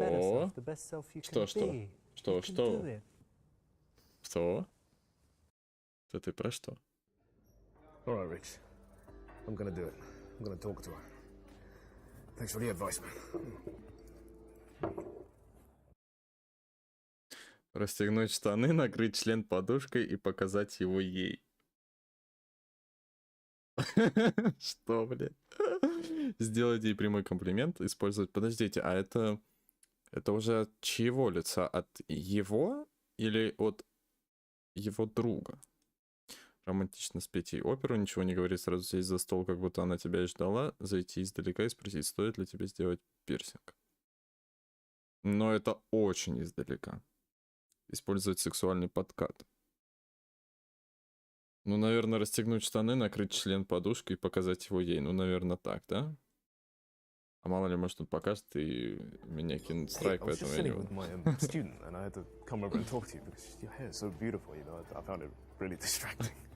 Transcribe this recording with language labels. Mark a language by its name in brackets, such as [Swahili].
[English] better self, the best self you can be. You can do it. [Russian] Что? Что ты про что? [English] All right, Rich. I'm gonna do it. I'm gonna talk to her. Thanks for the advice, man. [Russian] Расстегнуть штаны, накрыть член подушкой и показать его ей. Что, блядь? Сделать ей прямой комплимент, использовать... Подождите, а это уже от чьего лица? От его или от его друга? Романтично спеть ей оперу, ничего не говорить, сразу сесть за стол, как будто она тебя и ждала, зайти издалека и спросить, стоит ли тебе сделать пирсинг. Но это очень издалека. Использовать сексуальный подкат. Ну, наверное, расстегнуть штаны, накрыть член подушкой и показать его ей. Ну, наверное, так, да? А мало ли, может, он покажет и меня кинут страйк, поэтому я не буду. [English] Student, and I had to come over and talk to you because your hair is so beautiful, you know. I found it really distracting.